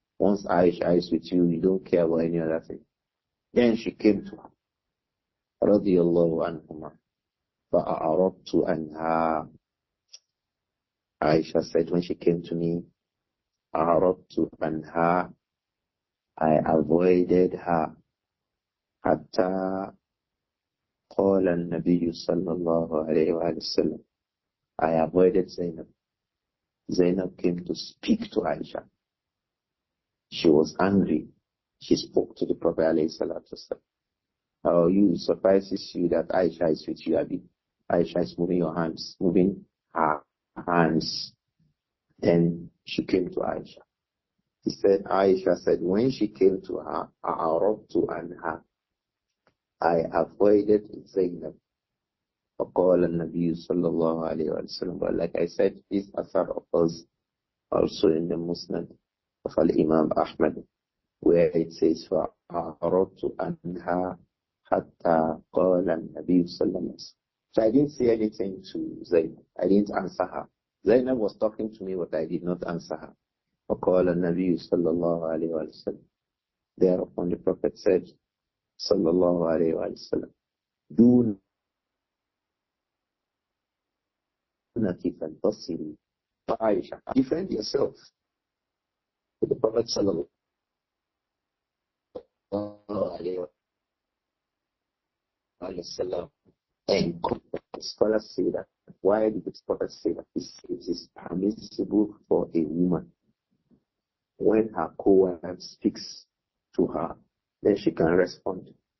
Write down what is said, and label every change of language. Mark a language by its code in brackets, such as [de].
[en] Once Āishah is with you, you don't care about any other thing. Then she came to her. [ar] Radiyallahu anhuma. فَأَعْرَضْتُ عَنْهَا. [en] Aisha said, when she came to me, [ar] أعرضت عنها, [en] I avoided her. [ar] حتى قال النبي صلى الله عليه وسلم, [en] I avoided Zainab. Zainab came to speak to Aisha. She was angry. She spoke to the Prophet alayhi salatu wasalam. How you surprises you that Aisha is with you, Abi. Aisha is moving her hands. Then she came to Aisha. Aisha said, when she came to her, [ar] أعرضت عنها, [en] I avoided Zainab. [ar] فقال النبي صلى الله عليه وسلم. [en] But like I said, this asar occurs also in the Musnad of Imām Ahmad, where it says, [ar] فأعرضت عنها حتى قال النبي صلى الله عليه وسلم. [en] So I didn't say anything to Zainab. I didn't answer her. Zainab was talking to me, but I did not answer her. [ar] فقال النبي صلى الله عليه وسلم. [en] Thereupon the Prophet said, [ar] صلى الله عليه وسلم, دون كيف تصل عائشة, [en] defend yourself. The Prophet صلى الله عليه وسلم, and scholars say that, why did the Prophet say that? It is permissible for a woman, when her co-wife speaks to her, then she can respond.